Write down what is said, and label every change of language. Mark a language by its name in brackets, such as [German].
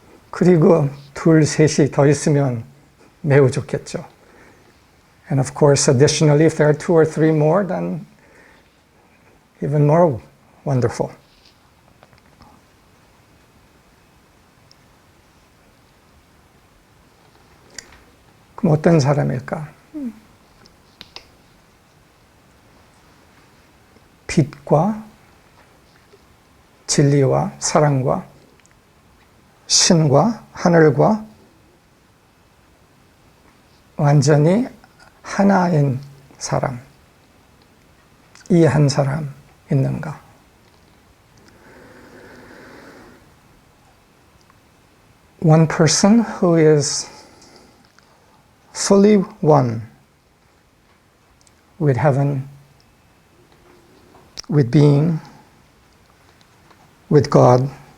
[Korean] 그리고 둘, 셋이 더 있으면 매우 좋겠죠. [English] And of course, additionally, if there are 2 or 3 more, then even more wonderful. [Korean] 그럼 어떤 사람일까? 빛과 진리와 사랑과 신과 하늘과 완전히 하나인 사람, 이 한 사람 있는가? [English] One person who is fully one with heaven, with being, with God.